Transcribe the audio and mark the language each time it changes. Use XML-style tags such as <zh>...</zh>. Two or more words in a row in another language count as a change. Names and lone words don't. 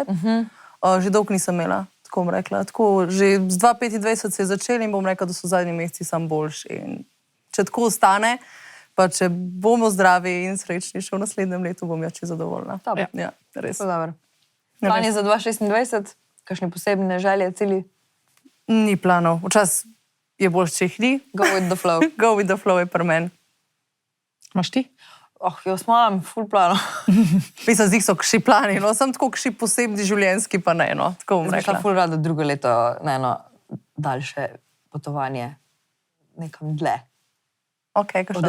<sl>Že dolgo nisem imela, tako bom rekla. Tako, že z 2025 se je začel in bom rekla, da so zadnji meseci sam boljši. In če tako ostane, pa če bomo zdravi in srečni še v naslednjem letu, bom če zadovoljna. Dobro. Ja, res. To dobro. Ne Plani za 2026? Kakšne posebne želje, cilji? Ni planov. Včasih je bolj, če jih ni.</sl> <en>Go with the flow. Go with the flow</en> <sl>je pri meni. Imaš ti? Jaz imam ful plano. Mislim, zdih so kši plani, no, sem tako kši posebni življenjski, pa ne, no, tako bom Zdaj šla rekla. ful rada drugo leto na eno daljše potovanje nekam dlje. Ok, Od kakšna...</sl>